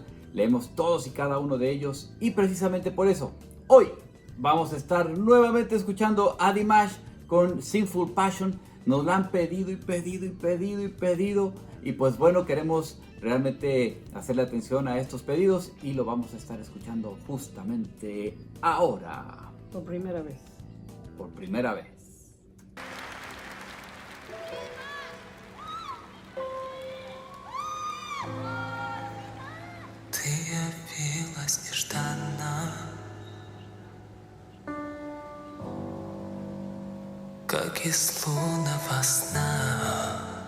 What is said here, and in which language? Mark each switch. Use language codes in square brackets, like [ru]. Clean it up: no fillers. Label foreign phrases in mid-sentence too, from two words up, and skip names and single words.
[es] Leemos todos y cada uno de ellos. Y precisamente por eso, hoy vamos a estar nuevamente escuchando a Dimash con Sinful Passion. Nos lo han pedido y pedido. Y pues bueno, queremos realmente hacerle atención a estos pedidos y lo vamos a estar escuchando justamente ahora. Por primera vez. Por primera vez. [ru] Ты явилась нежданно, как из лунного сна.